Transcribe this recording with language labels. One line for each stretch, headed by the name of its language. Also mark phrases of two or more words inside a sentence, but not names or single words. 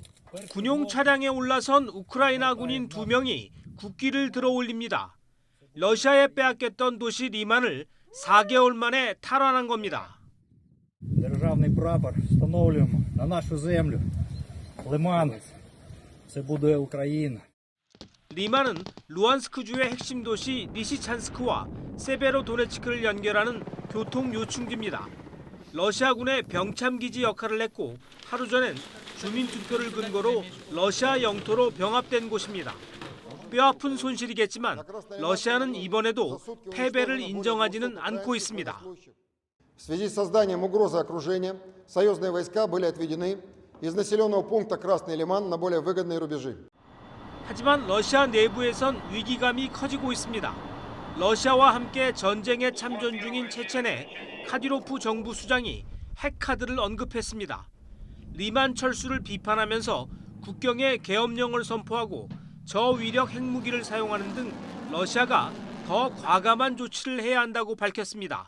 Korean: 군용 차량에 올라선 우크라이나 군인 2명이 국기를 들어 올립니다. 러시아에 빼앗겼던 도시 리만을 4개월 만에 탈환한 겁니다.
Ukrainian: Державний прапор встановлюємо на нашу землю. Лиман – це буде Україна.
Korean: 리만은 루안스크주의 핵심 도시 리시찬스크와 세베로도네츠크를 연결하는 교통 요충지입니다. 러시아군의 병참기지 역할을 했고 하루 전엔 주민투표를 근거로 러시아 영토로 병합된 곳입니다. 뼈아픈 손실이겠지만 러시아는 이번에도 패배를 인정하지는 않고 있습니다.
Russian: В связи с созданием угрозы окружения, союзные войска были отведены из населенного пункта Красный Лиман на более выгодные рубежи.
Korean: 하지만 러시아 내부에선 위기감이 커지고 있습니다. 러시아와 함께 전쟁에 참전 중인 체첸의 카디로프 정부 수장이 핵카드를 언급했습니다. 리만 철수를 비판하면서 국경에 계엄령을 선포하고 저위력 핵무기를 사용하는 등 러시아가 더 과감한 조치를 해야 한다고 밝혔습니다.